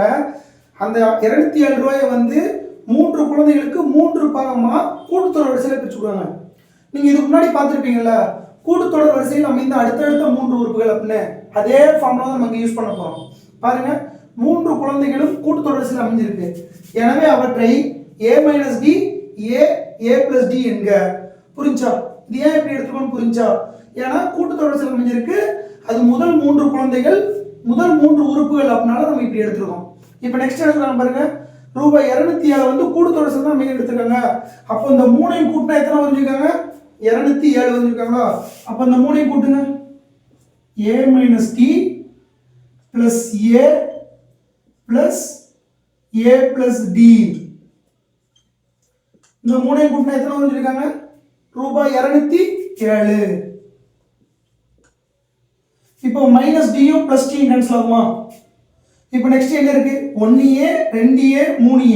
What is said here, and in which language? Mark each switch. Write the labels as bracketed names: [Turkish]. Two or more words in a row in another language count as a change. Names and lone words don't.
[Tamil] அந்த 207 ரூபாயை வந்து 3 குழந்தைகளுக்கு 3 பாகமா கூட்டுத்தொடர் வரிசையில் பிரிச்சுடுவாங்க. நீங்க இதுக்கு முன்னாடி பார்த்துருப்பீங்கல்ல, கூட்டுத்தொடர் வரிசையில் அமைந்த அடுத்தடுத்த 3 உறுப்புகள் அப்படின்னு அதே ஃபார்முலா தான் நம்ம யூஸ் பண்ண போறோம். பாருங்க, 3 குழந்தைகளும் கூட்டுத்தொடர் வரிசையில் அமைஞ்சிருக்கு. எனவே அவற்றை a - d a + d என்க. புரிஞ்சா? இது ஏன் இப்படி எடுத்துக்கணும் புரிஞ்சா? ஏன்னா கூட்டுத்தொடர் வரிசையில் அமைஞ்சிருக்கு. அது முதல் 3 குழந்தைகள் முதல் 3 உறுப்புகள் அப்படினால நம்ம இப்படி எடுத்துருக்கோம். இப்போ நெக்ஸ்ட் எடுத்துக்கலாம் பாருங்க. ரூபாய் 207 வந்து கூட்டுத்தொடர் வரிசையில் தான் எடுத்துருக்காங்க. அப்போ இந்த 3ஐயும் கூட்டினா எத்தனை வரைஞ்சிருக்காங்க? 207 வரைஞ்சிருக்காங்களா? அப்போ இந்த 3ஐயும் கூட்டுங்க. [English] a - d plus a plus a plus d. [Tamil] இந்த 3ஐயும் கூட்டினா எத்தனை வரைஞ்சிருக்காங்க? ரூபாய் 207. இப்போ மைனஸ் டியும் பிளஸ் டியும் கேன்சல் ஆகுமா? இப்போ நெக்ஸ்ட் என்ன இருக்கு? 1a 2a 3a.